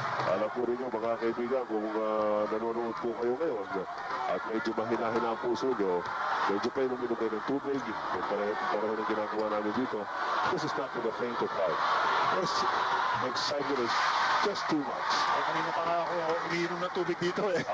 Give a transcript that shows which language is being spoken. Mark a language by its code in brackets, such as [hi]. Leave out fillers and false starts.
[tl] Alam po rin nyo mga kaibigan kung nanonood po kayo ngayon at medyo mahina-hina ang puso nyo, medyo pa inuminom kayo ng tubig, pareho ng ginagawa namin dito. [en] This is not for the faint of heart. This excitement is just too much. [tl] Kanina pa nga ako umiinom ng tubig dito eh.